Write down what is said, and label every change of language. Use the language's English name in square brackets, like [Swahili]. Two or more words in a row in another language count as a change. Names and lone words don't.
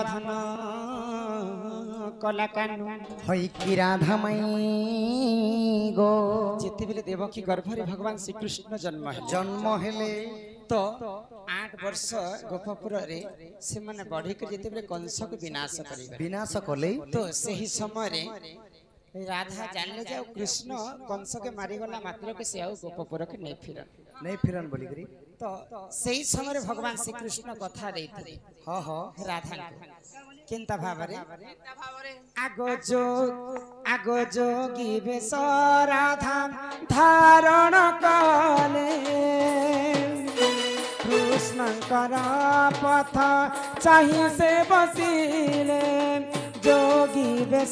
[Odia] କଲାକାନୁ ହଇ କି ରାଧାମାଈ ଗୋ ଯେତେବେଳେ ଦେବକୀ ଗର୍ଭରେ ଭଗବାନ ଶ୍ରୀକୃଷ୍ଣ ଜନ୍ମ ହେଲେ ଜନ୍ମ ହେଲେ ତ 8 ବର୍ଷ ଗୋପପୁରରେ ସେମାନେ ବଢିକି ଯେତେବେଳେ କଂସକୁ ବିନାଶ କରିବେ ବିନାଶ କଲେ ତ ସେହି ସମୟରେ ରାଧା ଜାଣିଲେ ଯେ ଆଉ କୃଷ୍ଣ କଂସକେ ମାରିଗଲା ମାତ୍ରକେ ସେ ଆଉ ଗୋପପୁରକୁ ନେଇ ଫିରନ୍ ନେଇ ଫିରନ ବଲି କରି ତ ସେହି ସମୟରେ ଭଗବାନ ଶ୍ରୀକୃଷ୍ଣ କଥା ଦେଇଥିଲେ হ হ ରାଧାଙ୍କୁ କେନ୍ତା ଭାବରେ ଆଗ ଯୋଗୀ ବେଶ ରାଧା ଧାରଣ କଲେ କୃଷ୍ଣଙ୍କର ପଥ ଚାହିଁ ସେ ବସିଲେ ଯୋଗୀ ବେଶ